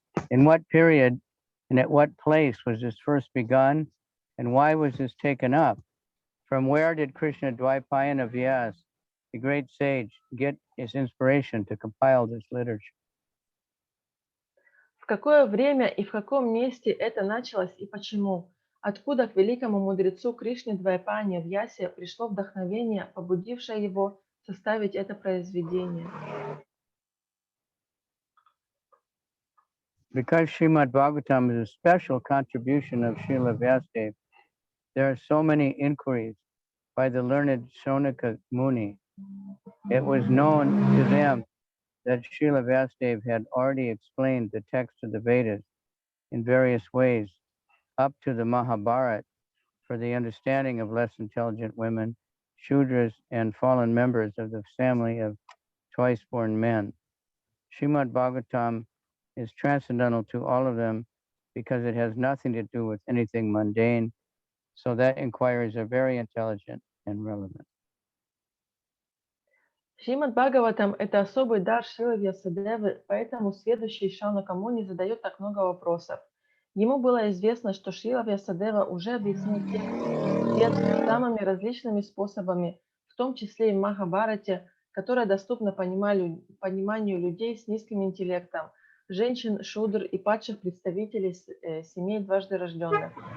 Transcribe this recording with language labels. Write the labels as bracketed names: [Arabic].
[English] In what period and at what place was this first begun, and why was this taken up? From where did Krishna Dvaipayana Vyas, the great sage, get his inspiration to compile this literature? [Russian] В какое время и в каком месте это началось и почему? Откуда к великому мудрецу Кришне Двайпаяне Вьясе пришло вдохновение, побудившее его составить это произведение? [English] Because Srimad Bhagavatam is a special contribution of Srila Vyasadeva, there are so many inquiries by the learned Shonaka Muni. It was known to them that Srila Vyasadeva had already explained the text of the Vedas in various ways up to the Mahabharata for the understanding of less intelligent women, Shudras, and fallen members of the family of twice-born men. Srimad Bhagavatam is transcendental to all of them because it has nothing to do with anything mundane, so that inquiries are very intelligent and relevant. [Russian] Шримад Бхагаватам – это особый дар Шрилы Вьясадевы, поэтому следующий Шаунака Муни задает так много вопросов. Ему было известно, что Шрила Вьясадева уже объяснил текст самыми различными способами, в том числе и в Махабхарате, которая доступна пониманию людей с низким интеллектом, женщин, шудр и падших представителей семей дважды рожденных.